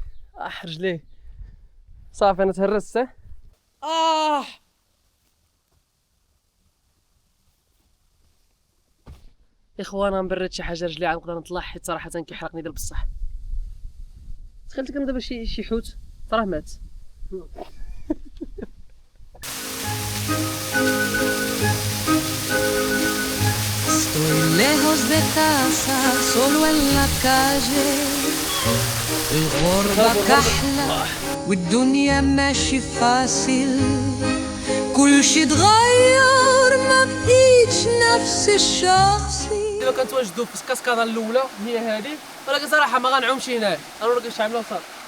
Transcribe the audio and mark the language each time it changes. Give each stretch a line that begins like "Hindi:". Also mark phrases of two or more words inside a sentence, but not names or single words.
Arabic: رجليه صافي انا تهرست. اخوان غنبرد شي حاجة رجلي غنقدر نطلع، حيت صراحة كيحرقني ديال بصح. تخيلت كان دابا شي حوت راه مات.
Spanish: Estoy lejos de casa, solo en la calle.
Arabic: الغربة كحلة والدنيا ماشي فاصل. كل شي تغير ما بقيتش نفس الشخصي. دابا كنتواجدوا في الكاسكادا الاولى هي هذه، ولكن صراحة ما غنعومش هنايا، غنوريك اش عاملين صافي.